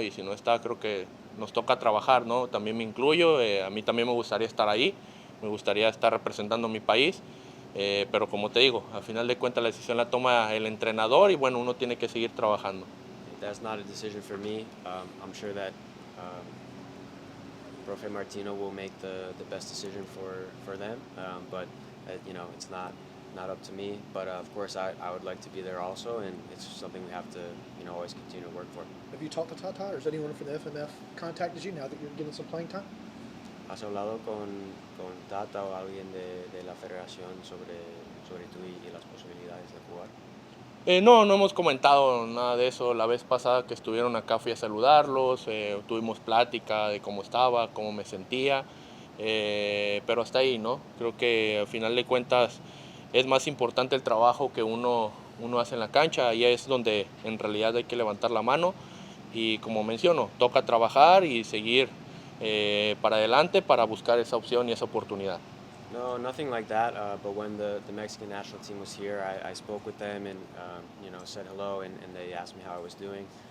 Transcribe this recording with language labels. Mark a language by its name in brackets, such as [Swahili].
[Spanish] Y si no está, creo que nos toca trabajar, ¿no? También me incluyo, a mí también me gustaría estar ahí, me gustaría estar representando a mi país, pero como te digo, al final de cuentas la decisión la toma el entrenador y bueno, uno tiene que seguir trabajando. [English] That's not a decision for me. I'm sure that Profe Martino will make the best decision for them, but it's not up to me. But of course, I would like to be there also, and it's something we have to always continue to work for. Have you talked to Tata, or has anyone from the FMF contacted you now that you're getting some playing time? [Spanish] ¿Has hablado con Tata o alguien de la federación sobre tú y las posibilidades de jugar? No hemos comentado nada de eso. La vez pasada que estuvieron acá fui a saludarlos, tuvimos plática de cómo estaba, cómo me sentía, pero hasta ahí, ¿no? Creo que al final de cuentas es más importante el trabajo que uno hace en la cancha. Ahí es donde en realidad hay que levantar la mano y como menciono, toca trabajar y seguir para adelante para buscar esa opción y esa oportunidad. [English] No, nothing like that. But when the Mexican national team was here, I spoke with them and said hello, and they asked me how I was doing.